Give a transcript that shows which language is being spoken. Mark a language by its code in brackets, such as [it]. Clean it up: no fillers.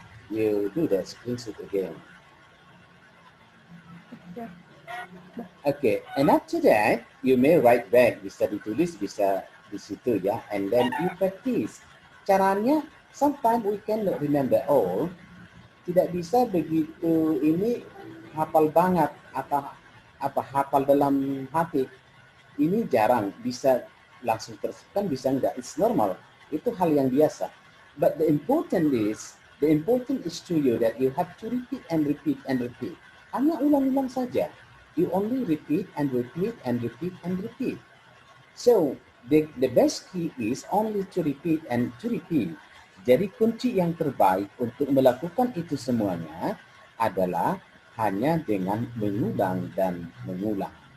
[en] You do that screenshot again. Yeah. Okay, and after that, you may write back. [id] Bisa ditulis, bisa di situ ya. [en] And then you practice. Caranya, sometimes we can remember all. [id] Tidak bisa begitu ini hafal banget atau hafal dalam hati. Ini jarang bisa langsung terus, kan bisa enggak. [en] It's normal. [id] Itu hal yang biasa. [en] But the important is to you that you have to repeat and repeat and repeat. [id] Hanya ulang-ulang saja. [en] You only repeat and repeat and repeat and repeat. So the best key is only to repeat and to repeat. [id] Jadi kunci yang terbaik untuk melakukan itu semuanya adalah hanya dengan mengulang dan mengulang.